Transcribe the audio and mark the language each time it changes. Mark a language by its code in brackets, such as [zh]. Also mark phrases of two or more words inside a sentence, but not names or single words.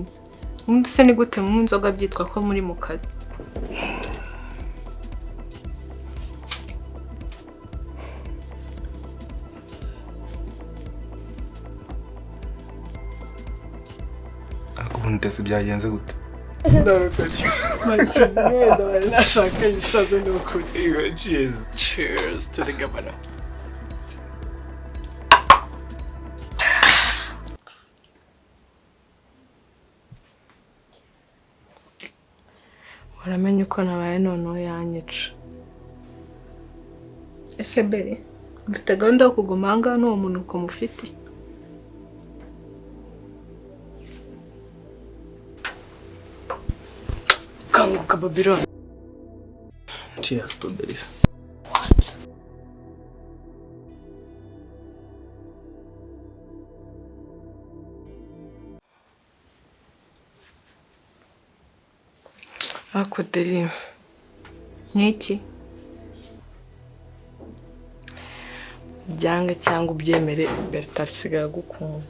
[rw] Undi se ni gute mu nzoga byitwa ko muri mu kazi? Akubundi se byagenze gute? [en] Cheers to the governor. [rw] Waramenye uko nabaye noneho yanyica. Ese Mbere, mfite gahunda yo kuguma ahangaha n'uwo muntu uko mufite? Kanguka Babylon. [en] Cheers to this. [rw] Ako deri. Niki? Byanga cyangwa ubyemere Berta asigaye gukunda.